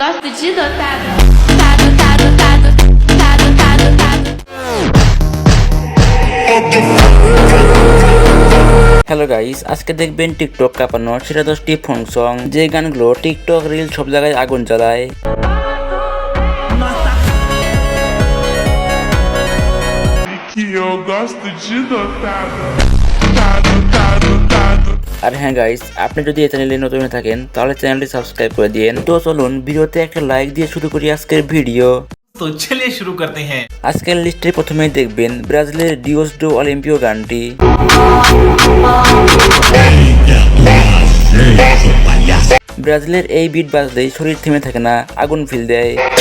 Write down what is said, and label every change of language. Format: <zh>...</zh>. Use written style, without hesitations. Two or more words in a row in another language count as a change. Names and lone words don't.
<pt>de dotado. Tado, tado, tado. Tado, tado, tado.</pt> <bn>হ্যালো গাইস, আজকে দেখবেন টিকটক কাঁপানো সেরা 10টি</bn> <en>phonk song,</en> <bn>যে গানগুলো টিকটক রিল সব জায়গায় আগুন জ্বালায়।</bn> <pt>Que eu gosto de dotado, tado, tado, tado.</pt> <bn>আর হ্যাঁ গাইস, আপনি যদি এই চ্যানেলে নতুন হয়ে থাকেন তাহলে চ্যানেলটি সাবস্ক্রাইব করে দিন। তো চলুন ভিডিওতে একটা লাইক দিয়ে শুরু করি আজকের ভিডিও।</bn> <hi>तो चलिए शुरू करते हैं।</hi> <bn>আজকের লিস্টে প্রথমেই দেখবেন ব্রাজিলের ডিওস ডো অলিম্পিও গানটি। ব্রাজিলের এই বিট বাজলেই শরীর থেমে থাকে না, আগুন ফিল দেয়।</bn>